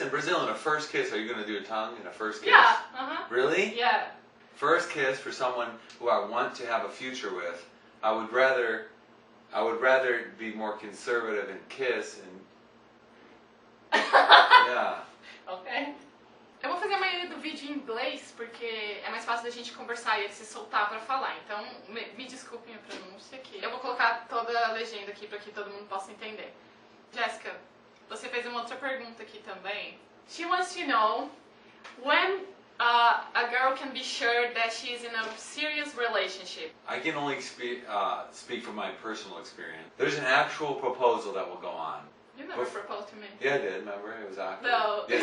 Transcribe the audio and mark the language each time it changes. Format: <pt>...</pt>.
<en>in Brazil, in a first kiss, are you going to do a tongue in a first kiss? Yeah. Really? Yeah. First kiss for someone who I want to have a future with, I would rather be more conservative and kiss and yeah. Ok.</en> <pt>Eu vou fazer a maioria do vídeo em inglês porque é mais fácil da gente conversar e ele se soltar pra falar. Então, me desculpem a pronúncia aqui. Eu vou colocar toda a legenda aqui pra que todo mundo possa entender. Jéssica, você fez uma outra pergunta aqui também.</pt> <en>She wants to know when a girl can be sure that she's in a serious relationship. I can only speak from my personal experience. There's an actual proposal that will go on. You never proposed to me. Yeah, I did. Remember? It was awkward. No, yes,</en>